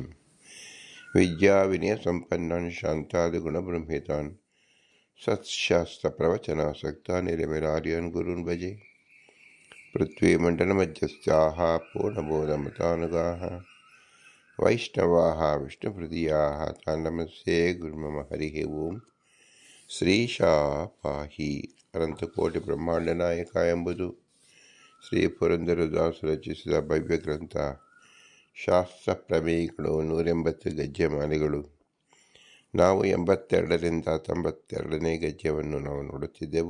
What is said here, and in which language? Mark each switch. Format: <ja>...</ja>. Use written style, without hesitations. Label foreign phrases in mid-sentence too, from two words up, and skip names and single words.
<sa>ವಿದ್ಯಾವಿನಯಸಂಪನ್ನಾನ್ ಶಾಂತಾದಿಗುಣಬ್ರಹ್ಮಿತಾನ್ ಸತ್ಶಾಸ್ತ್ರಪ್ರವಚನಾಸಕ್ತಾನ್ ನಿರಮಿರಾರ್ಯಾನ್ ಗುರುನ್ ಭಜೆ. ಪೃಥ್ವೀಮಂಡಲಮಧ್ಯಸ್ಥಾಃ ಪೂರ್ಣಬೋಧಮತಾನುಗಾಃ ವೈಷ್ಣವಾಃ ವಿಷ್ಣುಹೃದಯಾಃ ತಾನ್ ನಮಸ್ತೆ ಗುರುಮಮ. ಹರಿ ಓಂ. ಶ್ರೀಶಾ ಪಾಹಿ.</sa> <kn>ಅನಂತಕೋಟಿ ಬ್ರಹ್ಮಾಂಡ ನಾಯಕ ಎಂಬುದು ಶ್ರೀ ಪುರಂದರದಾಸರು ರಚಿಸಿದ ಭವ್ಯ ಗ್ರಂಥ. ಶಾಸ್ತ್ರ ಪ್ರಮೇಯಗಳು 180 ಗದ್ಯಮಾಲೆಗಳು. ನಾವು 82ರಿಂದ 92ನೇ ಗದ್ಯವನ್ನು ನಾವು ನೋಡುತ್ತಿದ್ದೆವು.</kn>